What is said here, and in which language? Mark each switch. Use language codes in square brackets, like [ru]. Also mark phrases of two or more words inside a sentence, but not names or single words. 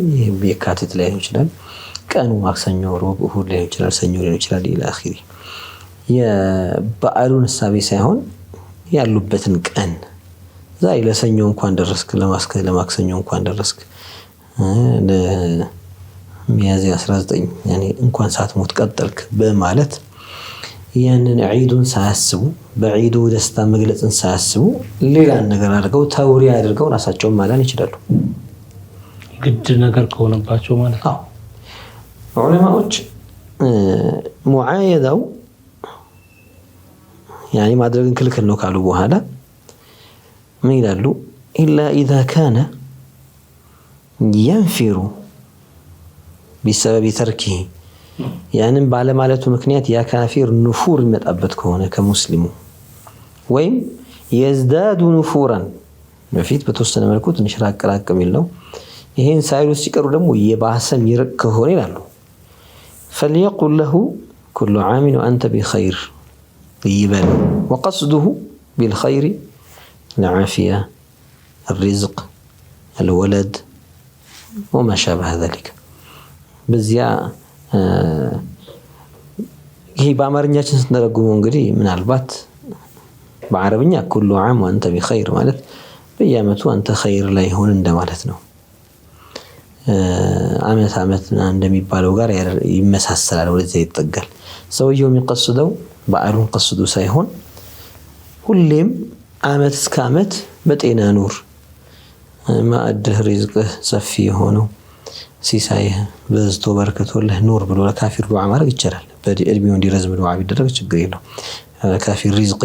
[am] ይሄ የካቲት ላይ ሊሆን ይችላል። ቀኑ ማክሰኞ፣ ሮብ፣ እሁድ ሊሆን ይችላል፣ ሰኞ ሊሆን ይችላል። [ar] إلى آخره [am] የበዓሉን እሳቤ ሳይሆን ያሉበትን ቀን ዛሬ ለሰኞ እንኳን ደረስክ፣ ለማክሰኞ እንኳን ደረስክ፣ ለሚያዝያ 19 ያኔ እንኳን ሳትሞት ቀጠልክ በማለት ያንን ዒዱን ሳያስቡ በዒዱ ደስታ መግለጽን ሳያስቡ ሌላን ነገር አድርገው ተውሪያ አድርገው ራሳቸውን ማዳን ይችላሉ። ግድ ነገር ከሆነባቸው ማለት ነው። ዑለማዎች ሙዓየዳው ያኔ ማድረግን ክልክል ነው ካሉ በኋላ ምን ይላሉ? [ar] إلا إذا كان ينفر بسبب تركه [am] ያንን ባለማለቱ ምክንያት ያ ካፊር ንፉር ይመጣበት ከሆነ ከሙስሊሙ ወይም [ar] يزداد نفورا [am] በፊት በተወሰነ መልኩ ትንሽ ራቅ የሚል ነው። ይሄን ሳይሉ ሲቀሩ ደግሞ የባሰም ይርቅ ከሆነ ይላሉ [ar] فليقل له كل عام وأنت بخير يبل وقصده بالخير العافية الرزق الولد وما شابه ذلك [am] በዚያ ይሄ በአማርኛችን ስንተረጉመው እንግዲህ ምናልባት በአረብኛ [ar] كل عام وأنت بخير [am] ማለት በየዓመቱ አንተ ኸይር ላይ ሆን እንደማለት ነው። ዓመት እንደሚባለው ጋር ይመሳሰላል፣ ወደዚያ ይጠጋል። ሰውየው የሚቀስደው በዓሉን ቀስዱ ሳይሆን ሁሌም ዓመት እስከ ዓመት በጤና ኑር፣ ማዕድህ ሪዝቅህ ሰፊ ሆነው ሲሳይህ በዝቶ በረከቶልህ ኑር ብሎ ለካፊር ዱዓ ማድረግ ይቻላል። በእድሜው እንዲረዝም ዱዓ ቢደረግ ችግር የለውም። ካፊር ሪዝቅ